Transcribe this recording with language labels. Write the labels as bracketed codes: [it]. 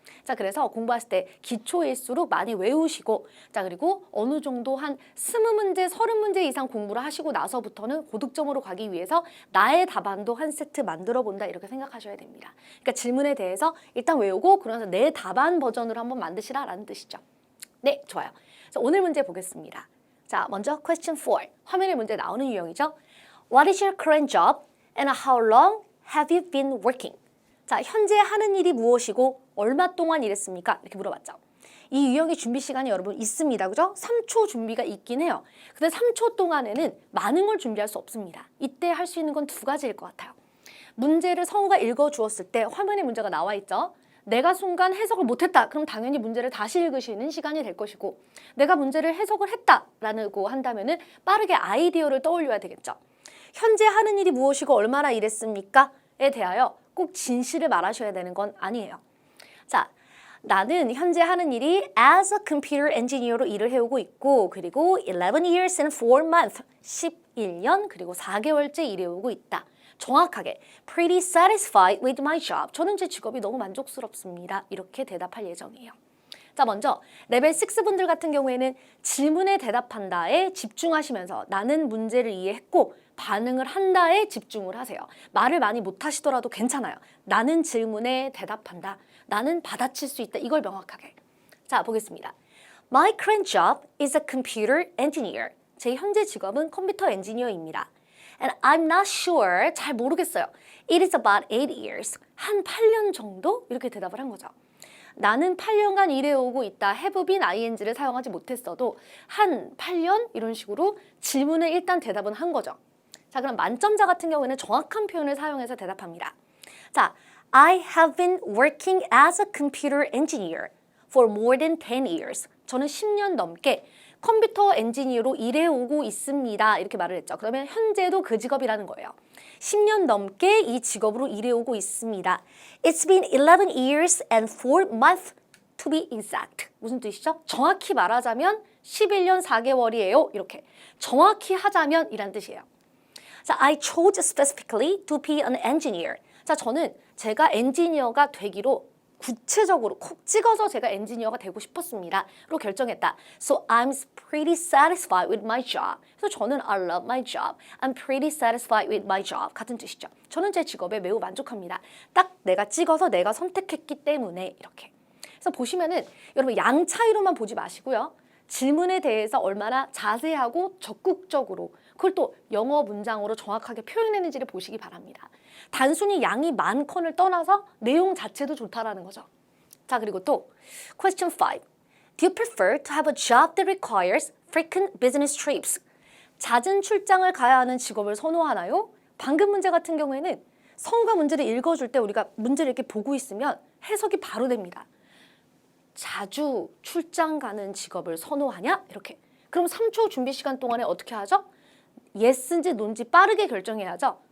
[ko] 자, 그래서 공부하실 때 기초일수록 많이 외우시고, 자, 그리고 어느 정도 한 20문제, 30문제 이상 공부를 하시고 나서부터는 고득점으로 가기 위해서 나의 답안도 한 세트 만들어 본다, 이렇게 생각하셔야 됩니다. 그러니까 질문에 대해서 일단 외우고 그러면서 내 답안 버전으로 한번 만드시라라는 뜻이죠. 네, 좋아요. 그래서 오늘 문제 보겠습니다. 자, 먼저 question 4. 화면에 문제 나오는 유형이죠. [en] What is your current job and how long have you been working? [ko] 자, 현재 하는 일이 무엇이고 얼마 동안 일했습니까? 이렇게 물어봤죠. 이 유형의 준비 시간이 여러분 있습니다. 그죠? 3초 준비가 있긴 해요. 근데 3초 동안에는 많은 걸 준비할 수 없습니다. 이때 할 수 있는 건 두 가지일 것 같아요. 문제를 성우가 읽어주었을 때 화면에 문제가 나와 있죠. 내가 순간 해석을 못했다. 그럼 당연히 문제를 다시 읽으시는 시간이 될 것이고, 내가 문제를 해석을 했다라고 한다면은 빠르게 아이디어를 떠올려야 되겠죠. 현재 하는 일이 무엇이고 얼마나 일했습니까? 에 대하여 꼭 진실을 말하셔야 되는 건 아니에요. 자, 나는 현재 하는 일이 [en] as a computer engineer [ko] 로 일을 해오고 있고 그리고 [en] 11 years and 4 months, [ko] 11년 그리고 4개월째 일해오고 있다. 정확하게 [en] pretty satisfied with my job. [ko] 저는 제 직업이 너무 만족스럽습니다. 이렇게 대답할 예정이에요. 자, 먼저 레벨 6 분들 같은 경우에는 질문에 대답한다에 집중하시면서 나는 문제를 이해했고 반응을 한다에 집중을 하세요. 말을 많이 못하시더라도 괜찮아요. 나는 질문에 대답한다. 나는 받아칠 수 있다. 이걸 명확하게. 자, 보겠습니다. [en] My current job is a computer engineer. [ko] 제 현재 직업은 컴퓨터 엔지니어입니다. [en] And I'm not sure. [ko] 잘 모르겠어요. [en] It is about 8 years. [ko] 한 8년 정도? 이렇게 대답을 한 거죠. 나는 8년간 일해오고 있다. have been ing를 사용하지 못했어도 한 8년? 이런 식으로 질문에 일단 대답은 한 거죠. 자, 그럼 만점자 같은 경우에는 정확한 표현을 사용해서 대답합니다. [en] 자, I have been working as a computer engineer for more than 10 years. [ko] 저는 10년 넘게 컴퓨터 엔지니어로 일해오고 있습니다. 이렇게 말을 했죠. 그러면 현재도 그 직업이라는 거예요. 10년 넘게 이 직업으로 일해오고 있습니다. [en] It's been 11 years and 4 months to be exact. [ko] 무슨 뜻이죠? 정확히 말하자면 11년 4개월이에요. 이렇게 정확히 하자면 이란 뜻이에요. [en] 자, I chose specifically to be an engineer. [ko] 자, 저는 제가 엔지니어가 되기로 구체적으로 콕 찍어서 제가 엔지니어가 되고 싶었습니다. 로 결정했다. [en] So I'm pretty satisfied with my job. [ko] 그래서 저는 [en] I love my job. I'm pretty satisfied with my job. [ko] 같은 뜻이죠. 저는 제 직업에 매우 만족합니다. 딱 내가 찍어서 내가 선택했기 때문에 이렇게. 그래서 보시면은 여러분 양 차이로만 보지 마시고요. 질문에 대해서 얼마나 자세하고 적극적으로 그걸 또 영어 문장으로 정확하게 표현했는지를 보시기 바랍니다. 단순히 양이 많건을 떠나서 내용 자체도 좋다라는 거죠. 자, 그리고 또 question 5. [en] Do you prefer to have a job that requires frequent business trips? [ko] 잦은 출장을 가야 하는 직업을 선호하나요? 방금 문제 같은 경우에는 성과 문제를 읽어줄 때 우리가 문제를 이렇게 보고 있으면 해석이 바로 됩니다. 자주 출장 가는 직업을 선호하냐? 이렇게. 그럼 3초 준비 시간 동안에 어떻게 하죠? yes인지 no인지 빠르게 결정해야죠.